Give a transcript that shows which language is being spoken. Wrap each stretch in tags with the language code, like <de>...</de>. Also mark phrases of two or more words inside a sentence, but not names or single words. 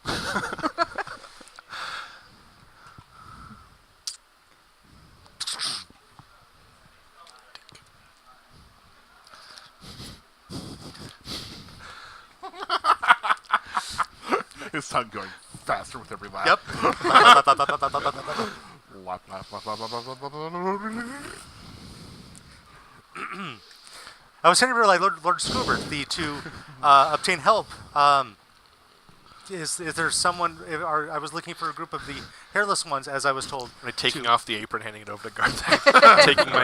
<en>His tongue going faster with every lap. Yep. Lap, lap, lap, lap, lap, lap, lap, lap, lap. I was trying to like Lord Scoobert, to obtain help. Is there someone? I was looking for a group of the hairless ones, as I was told. I'm taking off the apron, handing it over to Garthak. Taking my</en>